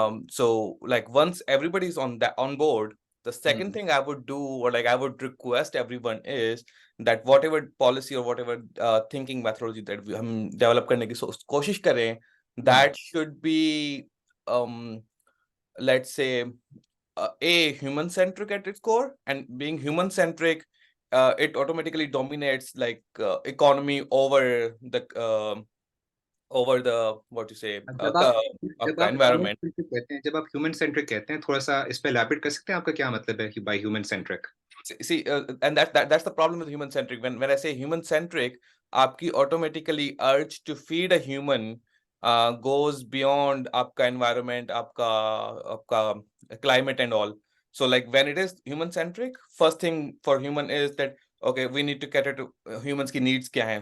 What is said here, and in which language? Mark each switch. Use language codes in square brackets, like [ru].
[en] So like once everybody is on board, the second thing I would do, or like I would request everyone, is that whatever policy or whatever thinking methodology that we develop [ur] karne ki koshish kare, [en] that should be let's say a human centric at its core. And being human centric, it automatically dominates like economy over the what you say environment. [ur] جب آپ human centric کہتے ہیں، تھوڑا سا اس پہ elaborate کر سکتے ہیں، آپ کا کیا مطلب ہے by human centric? [en] See, and that's the problem with human centric. When I say human centric, [ur] aapki [en] automatically urge to feed a human goes beyond [ur] aapka [en] environment, aapka climate and all. So like when it is human centric, first thing for human is that okay, we need to cater to humans ki needs [ur] kya hai.